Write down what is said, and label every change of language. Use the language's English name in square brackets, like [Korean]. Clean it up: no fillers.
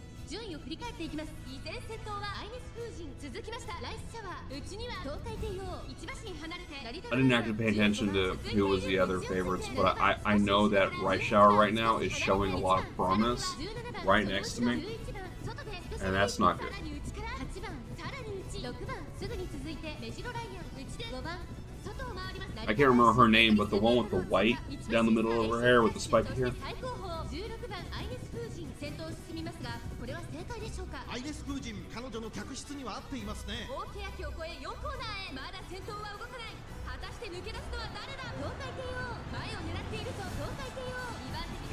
[Japanese] 順位を振り返っていきます。依然先頭はアイネス・フージン、続きましたライス・シャワー、内には東海帝王、1馬身離れて成田 [English] I didn't actually pay attention to who was the other favorites, but I know that Rice Shower right now is showing a lot of promise right next to me, and that's not good. [Japanese] 8番、さらに内、6番、すぐに続いてメジロライアン、内で5番、外を回ります。 [English] I can't remember her name, but the one with the white down the middle of her hair with the spike here. [Japanese] 最高峰16番アイネス・フージン、先頭を進みますが、これは正解でしょうか。アイネス・フージン、彼女の客室には合っていますね。大欅を越え4コーナーへ。まだ先頭は動かない。果たして抜け出すのは誰だ。東海帝王、前を狙っていると東海帝王、2番手に